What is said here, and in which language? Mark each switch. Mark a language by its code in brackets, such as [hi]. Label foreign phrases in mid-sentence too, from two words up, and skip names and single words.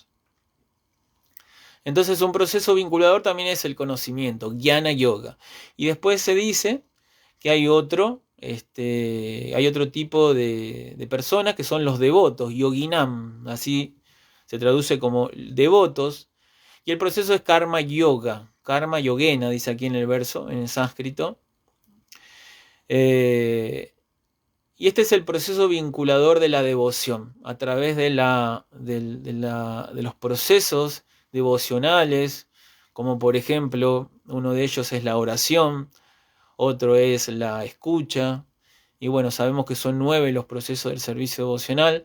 [es] Entonces un proceso vinculador también es el conocimiento, [sa] ज्ञान योग. [es] Y después se dice que hay otro tipo de personas que son los devotos, yoginam, así se traduce como devotos. Y el proceso es [sa] कर्म योग कर्म योगेन, [es] dice aquí en el verso, en el sánscrito. Y este es el proceso vinculador de la devoción, a través de los procesos devocionales, como por ejemplo, uno de ellos es la oración, otro es la escucha, y bueno, sabemos que son 9 los procesos del servicio devocional.